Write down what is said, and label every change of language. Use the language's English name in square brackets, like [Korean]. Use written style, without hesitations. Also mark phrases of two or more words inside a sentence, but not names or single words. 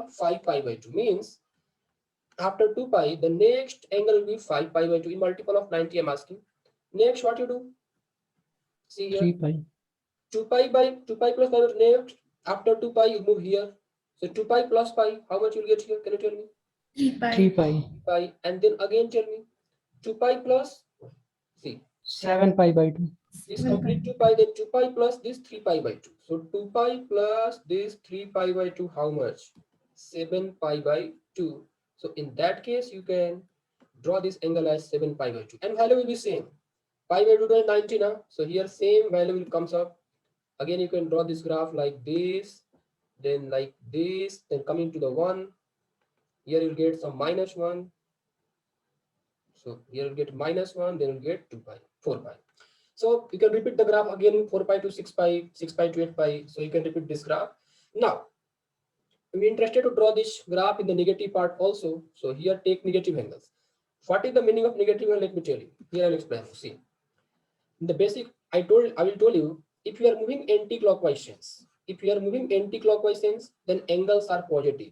[English] 5 pi by 2 means after 2 pi, the next angle will be 5 pi by 2 in multiple of 90. I'm asking. Next, what you do? See here, 3 pi. 2 pi by 2 pi plus pi by 2. Next, after 2 pi, you move here. So 2 pi plus pi, how much you'll get here? Can you tell me? 3 pi. 3 pi. Pi, and then again tell me 2 pi plus, see, 7 pi by 2. this 7 complete pi. 2 pi, then 2 pi plus this 3 pi by 2. So 2 pi plus this 3 pi by 2, how much? 7 pi by 2. So in that case, you can draw this angle as 7 pi by 2. And value will be same. Pi by 2 is 90 now. So here same value will comes up. Again, you can draw this graph like this, then like this, then coming to the 1. Here you'll get some -1. So here you'll get -1, then you'll get 2 pi, 4 pi. So you can repeat the graph again 4 pi to 6 pi, 6 pi to 8 pi. So you can repeat this graph. Now, I'm interested to draw this graph in the negative part also. So here take negative angles. What is the meaning of negative angle? Let me tell you. Here I'll explain. See, in the basic, I will tell you, if you are moving anti-clockwise sense, if you are moving anti-clockwise sense, then angles are positive.